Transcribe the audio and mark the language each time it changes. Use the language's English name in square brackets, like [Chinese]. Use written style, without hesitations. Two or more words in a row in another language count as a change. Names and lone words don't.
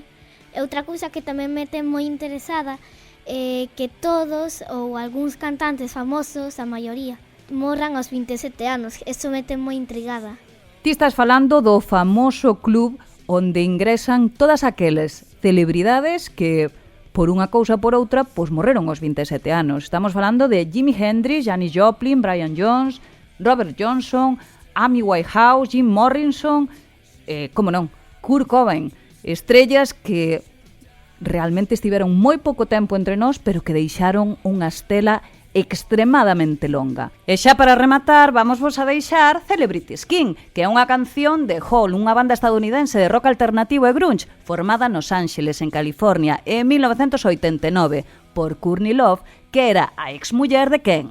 [Galician] E outra cousa que tamén me ten moi interesada é que todos ou algúns cantantes famosos, a maioría, morran aos 27 anos. Eso me ten moi intrigada. Ti estás falando do famoso club onde ingresan todas aqueles celebridades que, por unha cousa ou por outra, pois morreron aos 27 anos. Estamos falando de Jimi Hendrix, Janis Joplin, Brian Jones, Robert Johnson, Amy Winehouse, Jim Morrison, como non, Kurt Cobain, estrellas que realmente estiveron moi pouco tempo entre nós, pero que deixaron unha estela extremadamente longa. E xa para rematar, vamos vos a deixar Celebrity Skin, que é unha canción de Hole, unha banda estadounidense de rock alternativo e grunge, formada nos Ángeles, en California, en 1989, por Courtney Love, que era a exmuller de quen?